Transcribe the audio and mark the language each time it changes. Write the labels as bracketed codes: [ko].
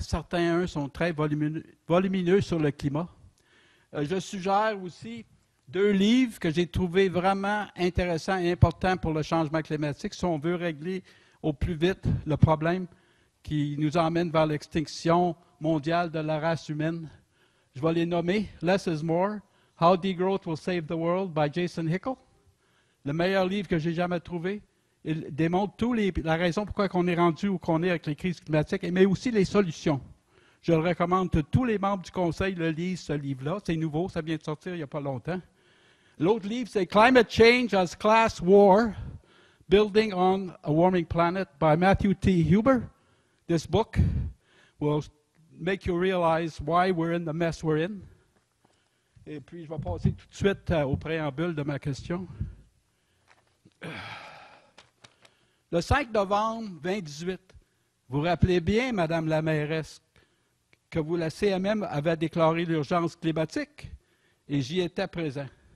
[fr] Certains sont très volumineux sur le climat. Je suggère aussi 2 livres que j'ai trouvés vraiment intéressants et importants pour le changement climatique si on veut régler au plus vite le problème qui nous emmène vers l'extinction mondiale de la race humaine. Je vais les nommer. [en] Less is More, How Degrowth Will Save the World by Jason Hickel. [fr] Le meilleur livre que j'ai jamais trouvé. Il démontre la raison pourquoi on est rendu où qu'on est avec les crises climatiques, mais aussi les solutions. Je le recommande que tous les membres du Conseil le lisent, ce livre-là. C'est nouveau, ça vient de sortir il n'y a pas longtemps. L'autre livre, c'est Climate Change as Class War, Building on a Warming Planet by Matthew T. Huber. [en] This book will make you realize why we're in the mess we're in. [fr] Et puis, je vais passer tout de suite au préambule de ma question. Le 5 novembre 2018, vous rappelez bien, Madame la mairesse, que la CMM avait déclaré l'urgence climatique et j'y étais présent.